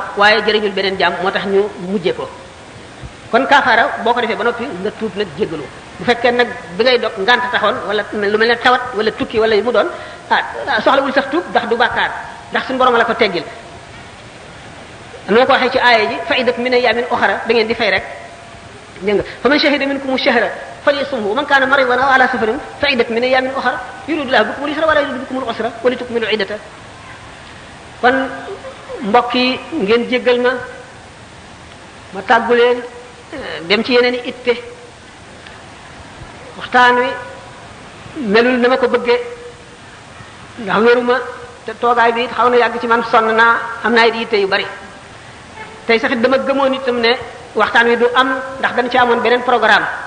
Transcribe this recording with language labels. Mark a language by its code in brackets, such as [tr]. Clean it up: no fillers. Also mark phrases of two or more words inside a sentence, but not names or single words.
[wo] waaye jëriñul beneen jaam moo tax ñu mujjee ko kon kaafaara boo ko defee ba noppi nga tuub nag jéggalu bu fekkee nag bi ngay dog ngant taxoon wala lu mel ne tawat wala tukki wala mu doon soxlawul sax tuub ndax du bàkkaar ndax suñu borom la ko teggil am na ko waxee ci aaya ji [ar] فعدة من أيام أخر [wo] da ngeen di fay rek dégg nga [ar] فمن شهد منكم الشهر فليصمه من كان مريضا أو على سفر فعدة من أيام أخر يريد الله بكم اليسر ولا يريد بكم العسر ولتكملوا العدة [wo] kon mbokk yi ngeen jéggal ma tàggu leen dem ci yeneen i itte waxtaan wi melul na ma ko bëggee ndax wéruma te toogaay bi xaw na yàgg ci man sonn naa am naa it yitte yu bari tey sax it dama gëmoon itam ne waxtaan wi du am ndax dañ ci amoon beneen programme